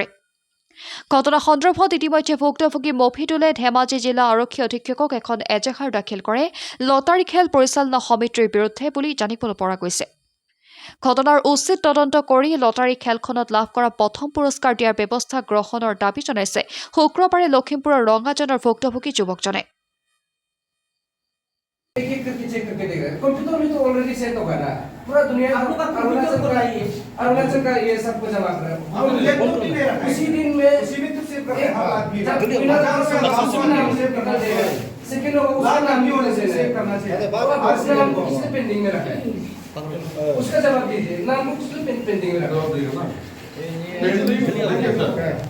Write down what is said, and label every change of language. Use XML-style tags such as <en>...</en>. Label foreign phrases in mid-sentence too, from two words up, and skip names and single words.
<as>ঘটনা সন্দৰ্ভত ইতিমধ্যে ভুক্তভোগী মফিদুলে ধেমাজি জিলা আৰক্ষী অধীক্ষকক এখন এজাহাৰ দাখিল কৰে লটাৰী খেল পৰিচালনা সমিতিৰ বিৰুদ্ধে বুলি জানিবলৈ পৰা গৈছে। ঘটনাৰ উচিত তদন্ত কৰি লটাৰী খেলখনত লাভ কৰা প্ৰথম পুৰস্কাৰ দিয়াৰ ব্যৱস্থা গ্ৰহণৰ দাবী জনাইছে শুক্ৰবাৰে লখিমপুৰৰ ৰঙাজানৰ ভুক্তভোগী যুৱকজনে।</as> <hi>कंप्यूटर में तो ऑलरेडी सेट होगा ना पूरा दुनिया अरुणाचल का ये सब कुछ जमा कर उसी दिन में तो सेव करके सेकंड होगा उसका नाम भी होने से सेव करना चाहिए उसका नाम को किसने पेंडिंग में रखा है उसका जवाब दीजिए नाम को किसने पेंडिंग में रखा है।</hi>